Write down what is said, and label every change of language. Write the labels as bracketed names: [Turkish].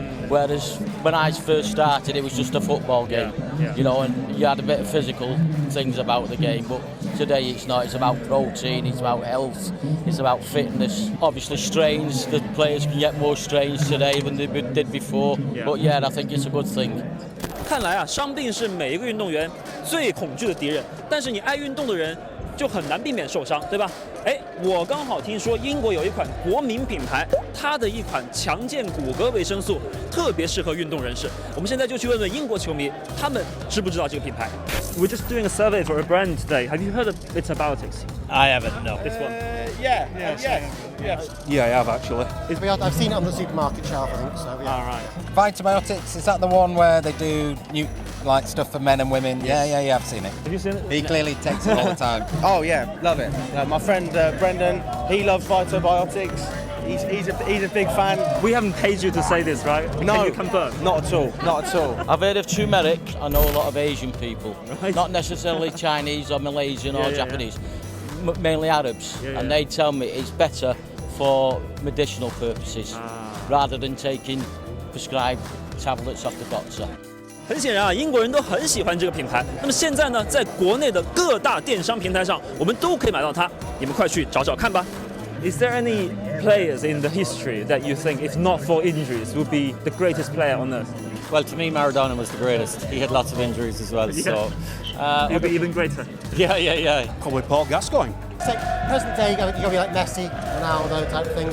[English] Whereas when I first started, it was just a football game, you know, and you had a bit of physical things about the game. But today it's not. It's about protein, it's about health, it's about fitness. Obviously strains, the players can get more strains today than they did before. But yeah, I think it's a good thing. [Chinese] 看来啊，伤病是每一个运动员最恐惧的敌人，但是你爱运动的人就很难避免受伤，对吧？哎，我刚好听说英国有一款国民品牌，它的一款强健骨骼维生素特别适合运动人士。我们现在就去问问英国球迷，他们知不知道这个品牌 ？ [English] We're just doing a survey for a brand today. Have you heard of its antibiotics? I haven't, no. This one. Yeah, Yeah, I have actually. I've seen it on the supermarket shelf, I think. So yeah. All right. Vitibiotics, is that the one where they do like stuff for men and women? Yeah, I've seen it. Have you seen it? He clearly takes it all the time. Oh yeah, love it. My friend Brendan, he loves Vitobiotics. He's a big fan. We haven't paid you to say this, right? No, Can you confirm? Not at all. Not at all. I've heard of turmeric. I know a lot of Asian people, not necessarily Chinese or Malaysian or Japanese, mainly Arabs, and they tell me it's better for medicinal purposes rather than taking prescribed tablets off the doctor. [Chinese] 很显然啊，英国人都很喜欢这个品牌。那么现在呢，在国内的各大电商平台上，我们都可以买到它。你们快去找找看吧。 [English] Is there any players in the history that you think, if not for injuries, would be the greatest player on earth? Well, to me, Maradona was the greatest. He had lots of injuries as well, so... He'll be even greater. Yeah. Probably Paul Gascoigne. So present day, you've got to be like Messi, Ronaldo type thing.